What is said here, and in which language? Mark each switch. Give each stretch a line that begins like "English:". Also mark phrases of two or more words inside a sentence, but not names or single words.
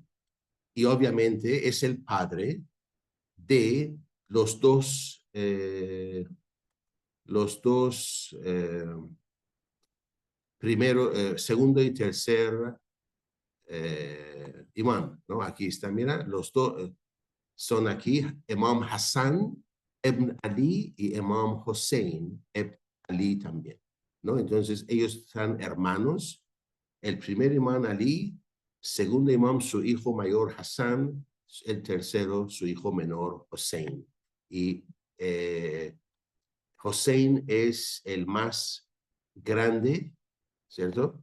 Spanish: Y obviamente es el padre de los dos segundo y tercer imán, ¿no? Aquí está, mira, los dos son aquí, Imam Hassan ibn Ali y Imam Hussein ibn Ali también, ¿no? Entonces ellos son hermanos, el primer imán Ali, segundo imán su hijo mayor Hassan, el tercero su hijo menor Hussein. Y Hussein es el más grande, ¿cierto?